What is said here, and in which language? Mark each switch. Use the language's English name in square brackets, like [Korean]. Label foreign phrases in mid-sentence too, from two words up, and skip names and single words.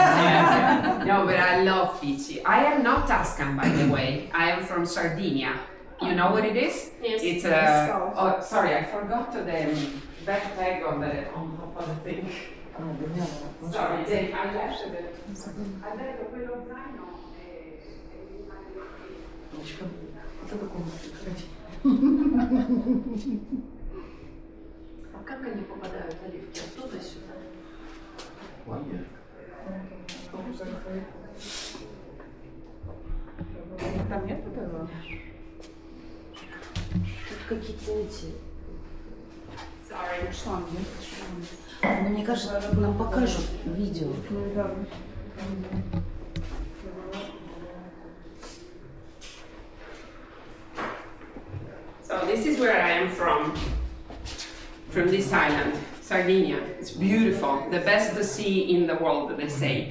[English] Yes. No, but I love peachy. I am not Tuscan, by the way. I am from Sardinia. You know what it is? Yes. It's oh, sorry, I forgot the backpack on top of the thing. Sorry, Dave, I left it. [Italian] I detto quello zaino [Russian] А как они попадают, оливки? Оттуда сюда? Там нет этого? Тут какие-то эти... Sorry. Шланги. Но мне кажется, нам покажут видео. [English] So this is where I am from this island, Sardinia. It's beautiful, the best sea in the world, they say.